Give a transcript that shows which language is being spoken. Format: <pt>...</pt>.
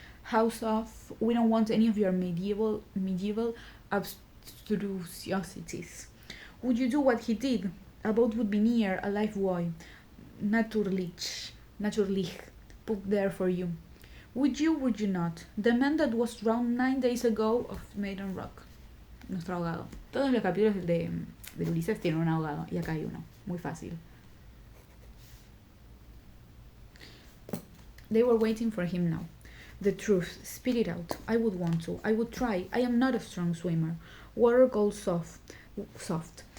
<en>House of, we don't want any of your medieval abstrusiosities. Would you do what he did? A boat would be near, a life buoy, naturlich, put there for you. Would you not? The man that was drowned 9 days ago of Maiden Rock.</en> <es>Nuestro ahogado. Todos los capítulos de Ulises tienen un ahogado, y acá hay uno. Muy fácil.</es> <en>They were waiting for him now. The truth, spit it out. I would want to. I would try. I am not a strong swimmer. Water goes soft.</en>